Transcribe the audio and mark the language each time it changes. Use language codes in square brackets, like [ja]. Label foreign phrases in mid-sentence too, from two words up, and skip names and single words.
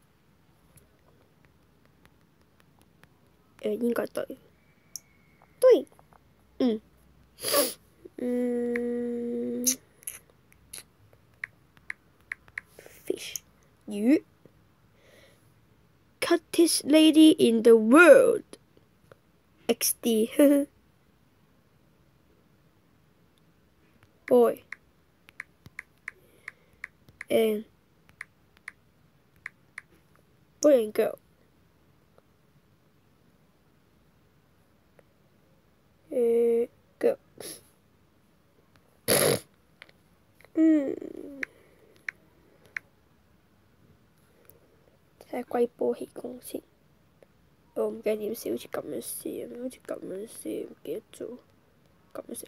[yue] 應該對。 [en] 對。Fish 魚。Cutest lady in the world。XD。Boy and girl. Girl. [yue] 睇下龜波氣功先。我唔記得點寫，好似咁樣寫，唔記得咗。咁樣寫。